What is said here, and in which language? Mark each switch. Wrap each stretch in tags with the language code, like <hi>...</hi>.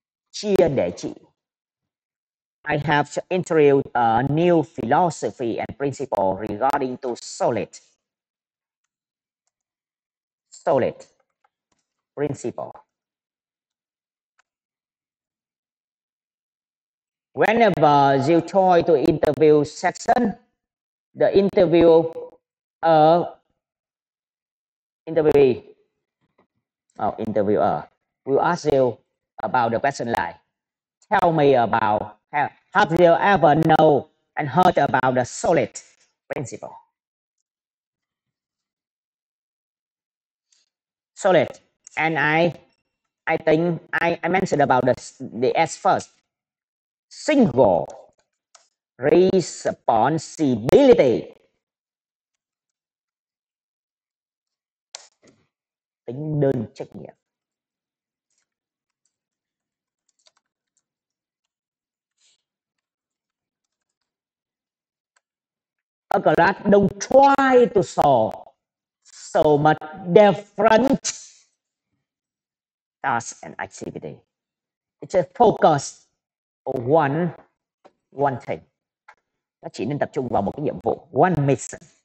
<vi>Chia để trị.</vi> <en>I have introduced a new philosophy and principle regarding to solid principle. Whenever you try to interview section, the interviewer will ask you about the question like, tell me about, have you ever know and heard about the solid principle? Solid, and I think I mentioned about the S first.</en> <vi>Single responsibility, tính đơn trách nhiệm.</vi> <en>a class don't try to solve so much different tasks and activity. It just focus on one thing.</en> <vi>Nó chỉ nên tập trung vào một cái nhiệm vụ,</vi> <en>one mission.</en>